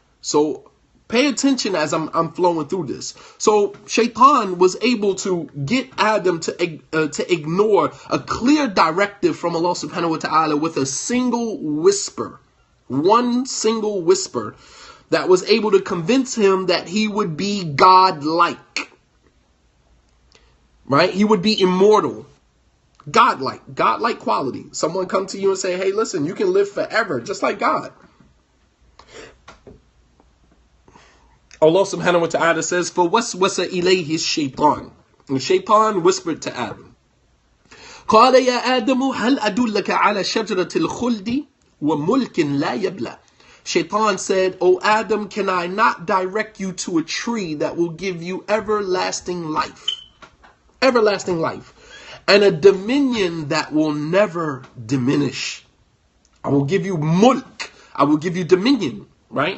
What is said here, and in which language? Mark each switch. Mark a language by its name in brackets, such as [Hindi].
[English] So pay attention as I'm flowing through this. So Shaitan was able to get Adam to ignore a clear directive from Allah subhanahu wa ta'ala with a single whisper, one single whisper, that was able to convince him that he would be God-like. Right? He would be immortal. God-like quality. Someone come to you and say, hey, listen, you can live forever, just like God. Allah subhanahu wa ta'ala says, فَوَسْوَسَ إِلَيْهِ الشَّيْطَانِ. [Arabic] And Shaitan whispered to Adam, قَالَ يَا آدَمُ هَلْ أَدُلَّكَ عَلَى شَجْرَةِ الْخُلْدِ وَمُلْكٍ لَا يَبْلَى. [English] Shaitan said, O Adam, can I not direct you to a tree that will give you everlasting life? Everlasting life. And a dominion that will never diminish. I will give you mulk. I will give you dominion. Right?